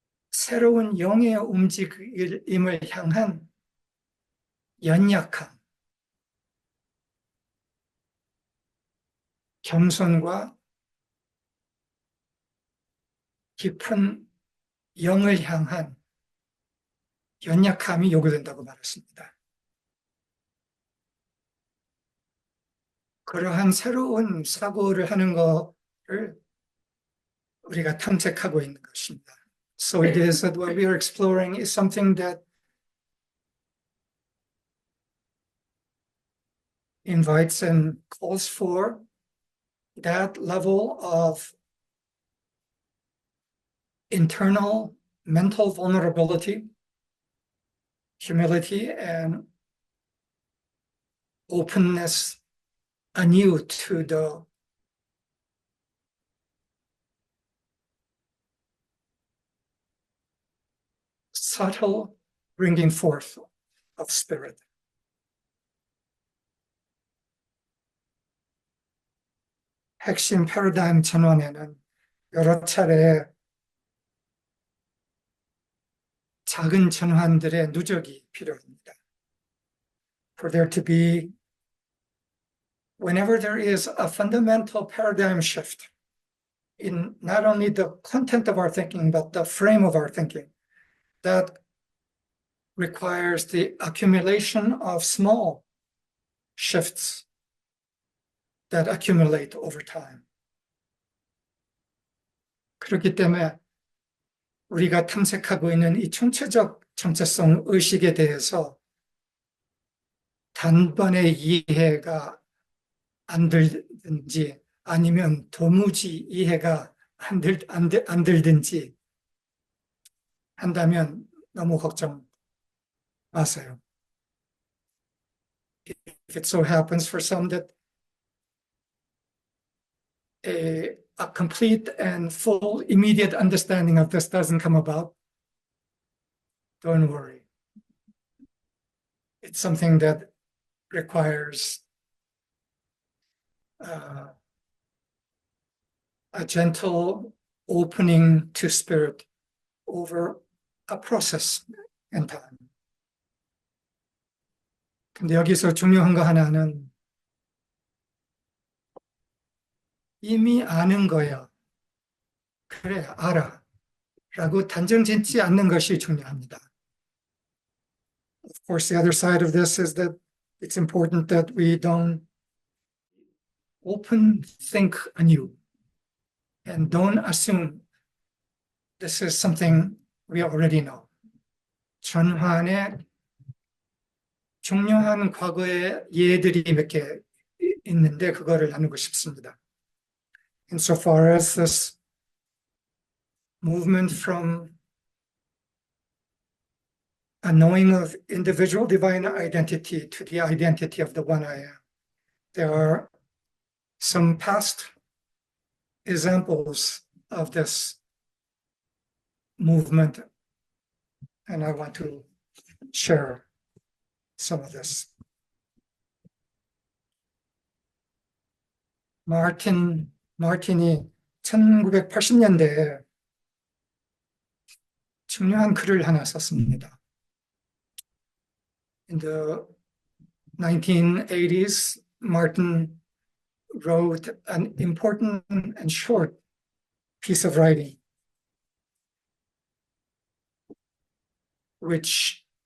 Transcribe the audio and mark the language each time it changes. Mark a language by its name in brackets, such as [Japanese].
[Korean] 새로운 영의 움직임을 향한 연약함, 겸손과 깊은 영을 향한 연약함이 요구된다고 말했습니다. 그러한 새로운 사고를 하는 것을 우리가 탐색하고 있는 것입니다. [English] So it is that what we are exploring is something that invites and calls for that level of internal mental vulnerability, humility, and openness anew to the subtle bringing forth of spirit. [Korean] 핵심 패러다임 전환에는 여러 차례 작은 전환들의 누적이 필요합니다. [English] For there to be, whenever there is a fundamental paradigm shift in not only the content of our thinking, but the frame of our thinking, that requires the accumulation of small shifts that accumulate over time. [Korean] 그렇기 때문에 우리가 탐색하고 있는 이 총체적 정체성 의식에 대해서 단번에 이해가 안 들든지 아니면 도무지 이해가 안 들든지 한다면 너무 걱정 마세요. [English] If it so happens for some that a complete and full immediate understanding of this doesn't come about, don't worry. It's something that requires a gentle opening to spirit over a process and time. [Korean] 근데 여기서 중요한 거 하나는 이미 아는 거야. 그래, 알아. 라고 단정 짓지 않는 것이 중요합니다. [English] Of course, the other side of this is that it's important that we don't open think anew and don't assume this is something we already know. [Korean] 전환의 중요한 과거의 예들이 몇 개 있는데 그거를 나누고 싶습니다. [English] Insofar as this movement from a knowing of individual divine identity to the identity of the one I am, there are some past examples of this movement, and I want to share some of this. [Korean] 마틴이 1980년대에 중요한 글을 하나 썼습니다. [English] In the 1980s, Martin wrote an important and short piece of writing, which